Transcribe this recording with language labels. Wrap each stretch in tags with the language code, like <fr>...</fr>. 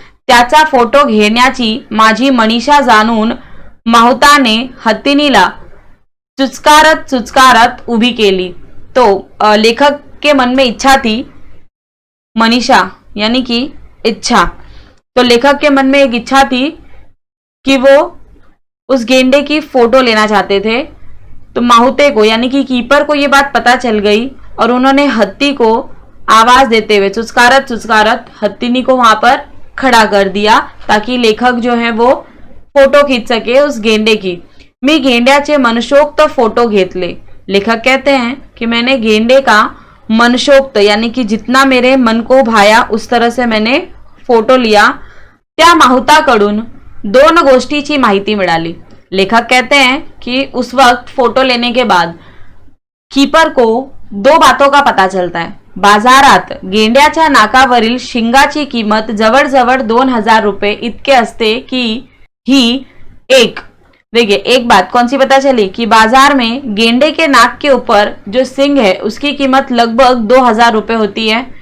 <mr>त्याचा फोटो घेण्याची माझी मनीषा जाणून माहुताने हत्तीनीला चुचकारत चुचकारत उभी केली।</mr> <hi>तो लेखक के मन में इच्छा थी, मनीषा यानी कि इच्छा, तो लेखक के मन में एक इच्छा थी कि वो उस गेंडे की फोटो लेना चाहते थे। तो माहुते को यानी कि कीपर को ये बात पता चल गई और उन्होंने हत्ती को आवाज देते हुए चुचकारत चुचकारत हत्तीनी को वहां पर खड़ा कर दिया ताकि लेखक जो है वो फोटो खींच सके उस गेंडे की।</hi> <mr>मी गेंड्याचे मनशोक्त फोटो घेतले।</mr> <hi>लेखक कहते हैं कि मैंने गेंडे का मनशोक्त यानी कि जितना मेरे मन को भाया उस तरह से मैंने फोटो लिया।</hi> <mr>त्या माहुताकडून दोन गोष्टीची माहिती मिळाली।</mr> <hi>लेखक कहते हैं कि उस वक्त फोटो लेने के बाद कीपर को दो बातों का पता चलता है।</hi> <mr>बाजारात गेंड्याच्या नाकावरील शिंगाची किंमत जवळजवळ 2000 रुपये इतके असते</mr> <hi>की ही एक, देखिए एक बात कौन सी पता चली कि बाजार में गेंडे के नाक के ऊपर जो सिंग है उसकी कीमत लगभग 2000 रुपये होती है।</hi>